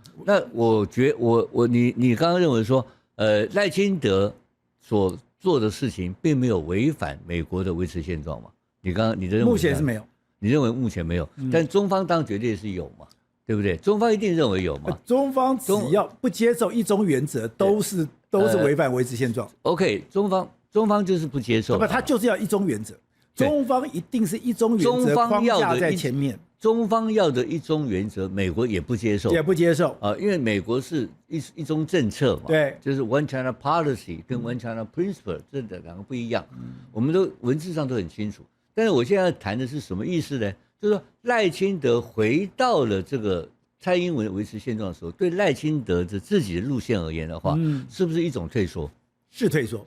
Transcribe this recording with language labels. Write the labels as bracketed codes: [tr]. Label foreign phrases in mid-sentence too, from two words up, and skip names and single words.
[zh] 那我覺得你剛剛認為說，賴清德所做的事情並沒有違反美國的維持現狀嘛？你的認為目前是沒有。你認為目前沒有，但中方當然絕對是有嘛，對不對？中方一定認為有嘛。中方只要不接受一中原則，都是違反維持現狀。 OK，中方就是不接受，他就是要一中原則。中方一定是一中原則框架在前面。中方要的一中原則，美國也不接受，因為美國是一中政策嘛，对，就是 [en] One China Policy [zh] 跟 [en] One China Principle [zh] 這兩個不一樣，我們都文字上都很清楚。但是我現在要談的是什麼意思呢？就是說賴清德回到了這個蔡英文維持現狀的時候，對賴清德的自己的路線而言的話，是不是一種退縮？是退縮，